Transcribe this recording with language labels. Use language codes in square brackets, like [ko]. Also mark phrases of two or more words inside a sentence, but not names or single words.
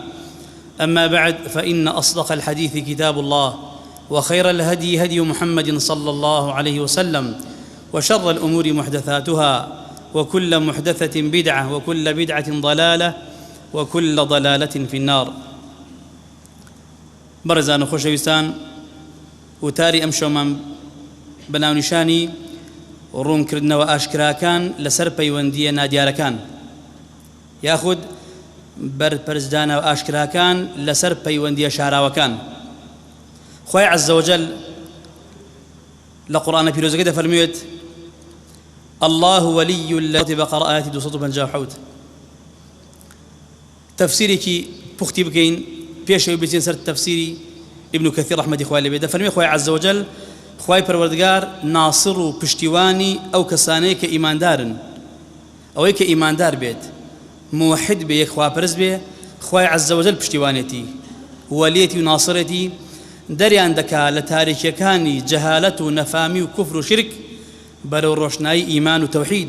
[ar] أما بعد، فإن أصدق الحديث كتاب الله، وخير الهدي هدي محمد صلى الله عليه وسلم، وشر الأمور محدثاتها، وكل محدثة بدعة، وكل بدعة ضلالة، وكل ضلالة في النار. [ckb] برزان خوشويستان، وتاري أمشو من بناونشاني ڕوون کردنەوە ئاشکراکان لەسەر پەیوەندیە نادیارەکان، یاخود بەرپەرزدانەوە ئاشکراکان لەسەر پەیوەندیە شاراوەکان. خوای [ar] عەزە وەجەل [ckb] لە قورئانە پیرۆزەکەی دەفەرموێت: [ar] الله ولي الذين بقرة آيات 257. [ckb] تفسيرك بوختي بكين بيش بيجين سر تفسيري ابن كثير [ar] رحمة الله عليه [ckb] دفرمي خوای [ar] عەزە وەجەل [ckb] خوای پەروەردگار ناصر و پشتیوانی ئەو کەسانەیە کە ئیماندارن، ئەوەی کە ئیماندار بێت، موحد بێ، یەکخواپەرست بێ، خوای [ar] عەزە وەجەل [ckb] پشتیوانێتی، وەلیەتی و ناصرێتی دەریان دەکا لە تاریکیەکانی جەهالەت و نەفامی و کوفر و شرک بەرەو ڕۆشنایی ئیمان و تەوحید.